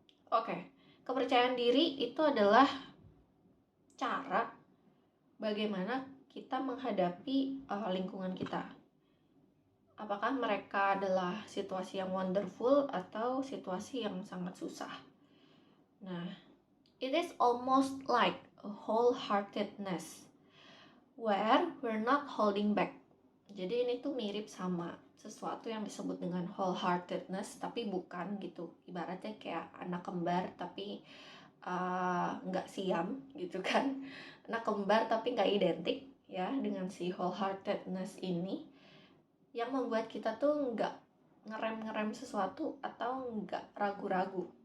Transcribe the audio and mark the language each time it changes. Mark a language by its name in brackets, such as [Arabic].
[Indonesian] Oke. Kepercayaan diri itu adalah cara bagaimana kita menghadapi lingkungan kita. Apakah mereka adalah situasi yang wonderful atau situasi yang sangat susah. Nah, [English] it is almost like a wholeheartedness where we're not holding back. [Indonesian] Jadi ini tuh mirip sama sesuatu yang disebut dengan wholeheartedness, tapi bukan gitu. Ibaratnya kayak anak kembar tapi nggak siam gitu kan. Anak kembar tapi nggak identik ya dengan si wholeheartedness ini, yang membuat kita tuh nggak ngerem sesuatu atau nggak ragu-ragu.